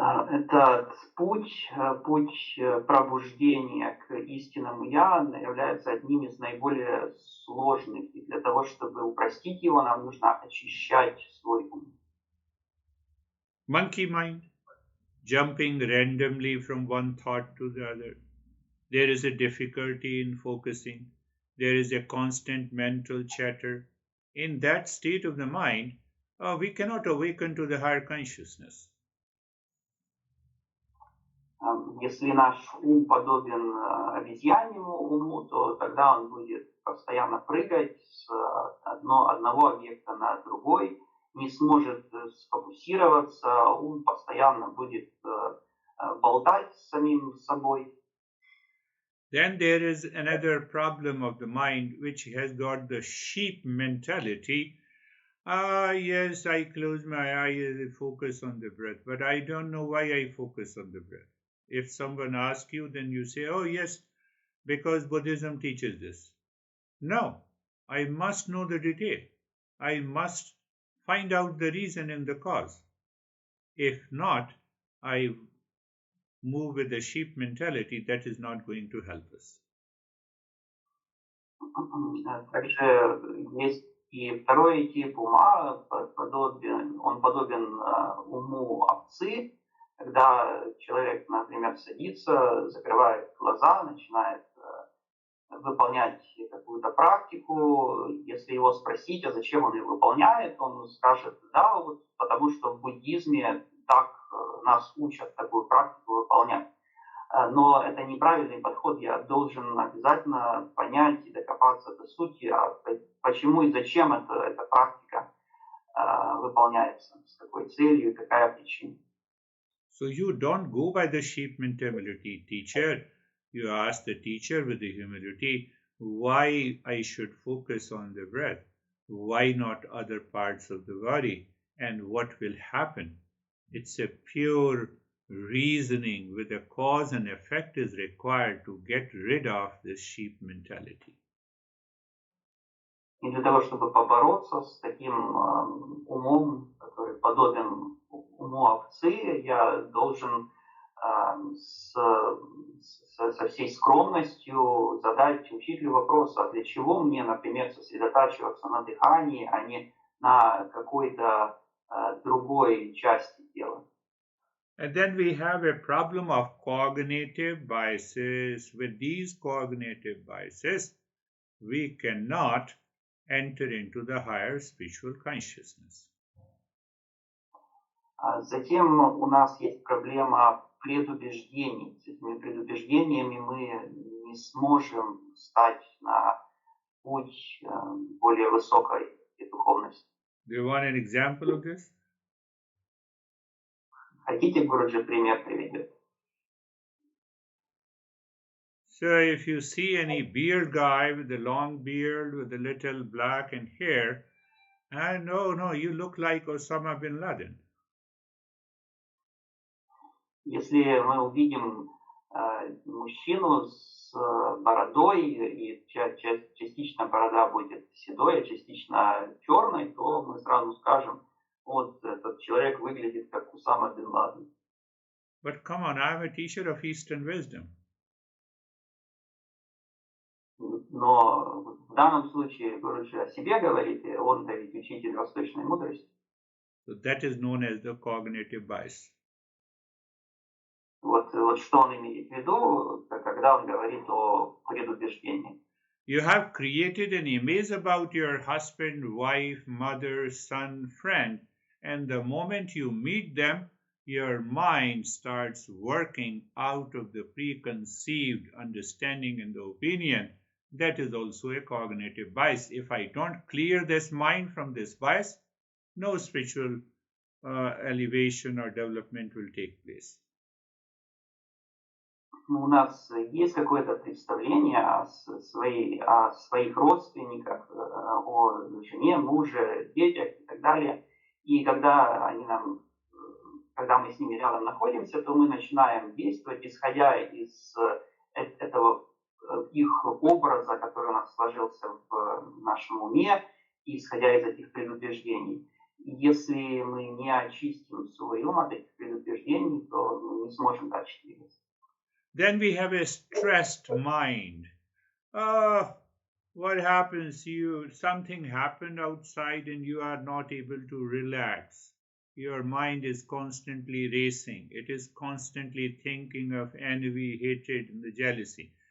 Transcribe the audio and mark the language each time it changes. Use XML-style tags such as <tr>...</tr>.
<ru>Этот путь пробуждения к истинному «Я» является одним из наиболее сложных. И для того, чтобы упростить его, нам нужно очищать свой ум.</ru> <en>Monkey mind, jumping randomly from one thought to the other. There is a difficulty in focusing. There is a constant mental chatter. In that state of the mind, we cannot awaken to the higher consciousness.</en> <ru>Если наш ум подобен обезьяньему уму, то тогда он будет постоянно прыгать с одного объекта на другой, не сможет сфокусироваться, ум постоянно будет болтать с самим собой.</ru> <en>Then there is another problem of the mind which has got the sheep mentality. Yes, I close my eyes and focus on the breath, but I don't know why I focus on the breath. If someone asks you, then you say, oh yes, because Buddhism teaches this. No, I must know the detail. I must find out the reason and the cause. If not, I move with the sheep mentality. That is not going to help us.</en> <ru>Также есть и второй тип ума, он подобен уму овцы, когда человек, например, садится, закрывает глаза, начинает выполнять какую-то практику. Если его спросить, а зачем он ее выполняет, он скажет, да, вот потому что в буддизме так нас учат такую практику выполнять. Но это неправильный подход. Я должен обязательно понять и докопаться до сути, почему и зачем эта практика выполняется, с какой целью и какая причина.</ru> <en>So you don't go by the sheep mentality, teacher. You ask the teacher with the humility, why I should focus on the breath, why not other parts of the body, and what will happen. It's a pure reasoning with a cause and effect is required to get rid of this sheep mentality.</en> <ru>И для того, чтобы побороться с таким умом, который подобен уму овцы, я должен со всей скромностью задать учителю вопрос, а для чего мне, например, сосредотачиваться на дыхании, а не на какой-то другой части тела.</ru> <en>And then we have a problem of cognitive biases. With these cognitive biases, we cannot enter into the higher spiritual consciousness.</en> <ru>Затем у нас есть проблема предубеждений. С этими предубеждениями мы не сможем встать на путь более высокой духовности.</ru> <en>Do you want an example of this?</en> <ru>Хотите, Гуруджи пример приведет?</ru> <en>So if you see any beard guy with a long beard with a little black and hair, and no, you look like Osama bin Laden.</en> <ru>Если мы увидим мужчину с бородой, и частично борода будет седой, а частично черной, то мы сразу скажем, вот этот человек выглядит как Усама бен Ладен.</ru> <en>But come on, I am a teacher of Eastern wisdom.</en> <ru>Но в данном случае Гуруджи о себе говорит, и он-то ведь учитель восточной мудрости.</ru> <en>So that is known as the cognitive bias.</en> <ru>Вот что он имеет в виду, когда он говорит о предубеждении.</ru> <en>You have created an image about your husband, wife, mother, son, friend, and the moment you meet them, your mind starts working out of the preconceived understanding and the opinion. That is also a cognitive bias. If I don't clear this mind from this bias, no spiritual elevation or development will take place.</en> <ru>У нас есть какое-то представление о своих родственниках, о жене, муже, детях и так далее. И когда мы с ними рядом находимся, то мы начинаем действовать, исходя из этого их образа, который у нас сложился в нашем уме, и исходя из этих предубеждений. И если мы не очистим свой ум от этих предубеждений, то мы не сможем дальше двигаться.</ru> <en>Then we have a stressed mind. What happens? Something happened outside and you are not able to relax. Your mind is constantly racing. It is constantly thinking of envy, hatred, and the jealousy.</en>